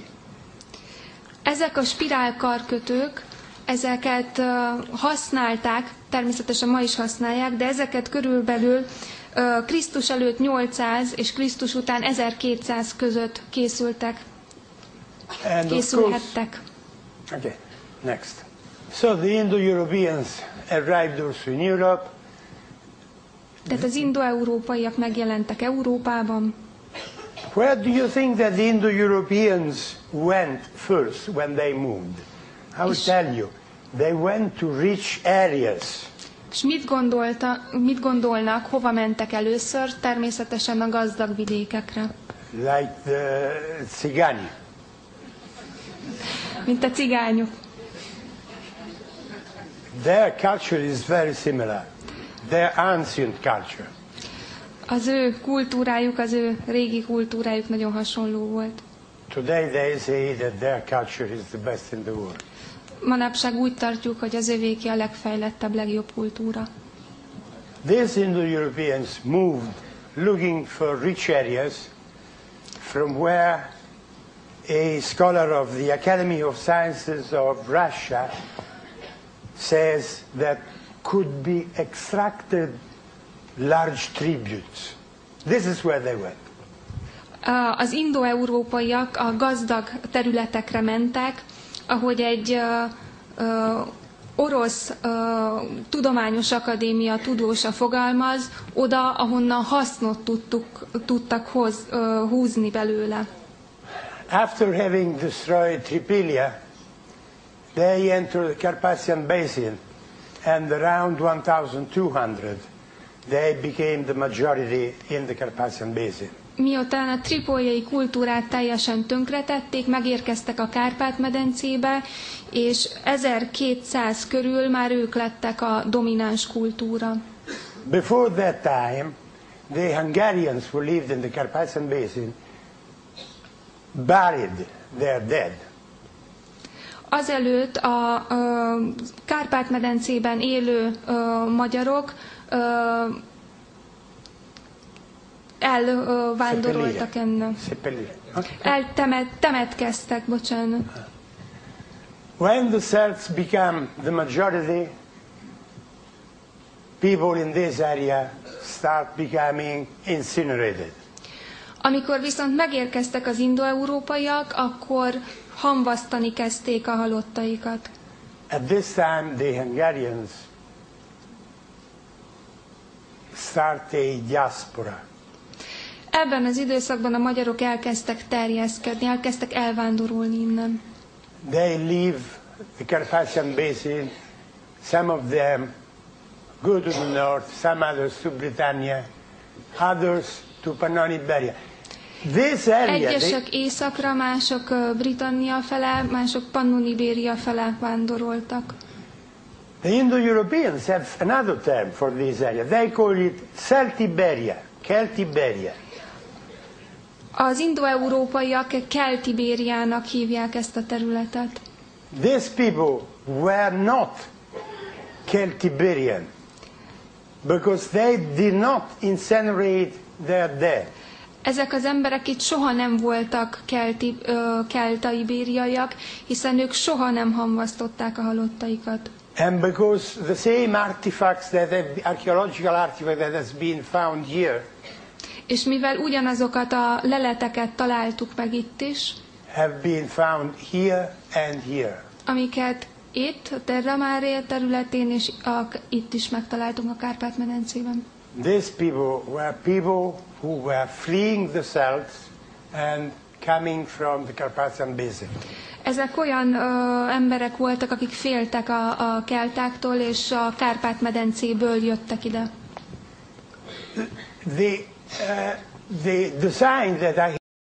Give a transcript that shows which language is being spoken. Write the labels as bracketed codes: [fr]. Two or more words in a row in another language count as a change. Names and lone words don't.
[hu] Ezek a spirálkarkötők, ezeket használták, természetesen ma is használják, de ezeket körülbelül Krisztus előtt 800 és Krisztus után 1200 között készülhettek. [en] Okay, next. So the Indo-Europeans arrived also in Europe. [hu] Tehát az indo-európaiak megjelentek Európában. [en] Where do you think that the Indo-Europeans went first when they moved? I will tell you. They went to rich areas. [hu] És mit gondolnak, hova mentek először? Természetesen a gazdag vidékekre. [en] Like the Tsigani. [hu] Mint a cigányok. [en] Their culture is very similar. Their ancient culture. [hu] Az ő kultúrájuk, az ő régi kultúrájuk nagyon hasonló volt. [en] Today they say that their culture is the best in the world. [hu] Manapság úgy tartjuk, hogy az övéké a legfejlettebb, legjobb kultúra. [en] These Indo-Europeans moved looking for rich areas from where a scholar of the Academy of Sciences of Russia says that could be extracted large tributes. This is where they went. [hu] Az indo-európaiak a gazdag területekre mentek, ahogy egy orosz tudományos akadémia tudósa fogalmaz, oda, ahonnan hasznot tudtak húzni belőle. [en] After having destroyed Tripilia, they entered the Carpathian Basin, and around 1200 they became the majority in the Carpathian Basin. [hu] Miután a tripoljai kultúrát teljesen tönkretették, megérkeztek a Kárpát-medencébe, és 1200 körül már ők lettek a domináns kultúra. [en] Before that time, the Hungarians who lived in the Carpathian Basin buried their dead. [hu] Azelőtt a Kárpát-medencében élő magyarok elvándoroltak ennek. Temetkeztek, bocsánat. [en] When the Celts become the majority, people in this area start becoming incinerated. [hu] Amikor viszont megérkeztek az indo-európaiak, akkor hamvasztani kezdték a halottaikat. [en] At this time, the Hungarians start a diaspora. [hu] Ebben az időszakban a magyarok elkezdtek terjeszkedni, elkezdtek elvándorolni innen. [en] They leave the Carpathian Basin, some of them go to the north, some others to Britannia, others to Pannonic Iberia. This area, [hu] egyesek északra, mások Britannia fele, mások Pannonibéria fele vándoroltak. [en] The Indo-Europeans have another term for this area. They call it Celtiberia, Celtiberia. [hu] Az indo-európaiak Keltibériának hívják ezt a területet. [en] These people were not Celtiberian because they did not incinerate their dead. [hu] Ezek az emberek itt soha nem voltak keltaibériaiak, hiszen ők soha nem hamvasztották a halottaikat. [en] And because the same artifacts archaeological artifact that has been found here, [hu] és mivel ugyanazokat a leleteket találtuk meg itt is, [en] have been found here and here. [hu] Amiket itt, a Terra Mare területén, és itt is megtaláltunk a Kárpát-medencében. [en] These people who were fleeing the Celts and coming from the Carpathian Basin. [hu] Ezek olyan emberek voltak, akik féltek a keltáktól, és a Kárpát-medencéből jöttek ide. [en] The design that I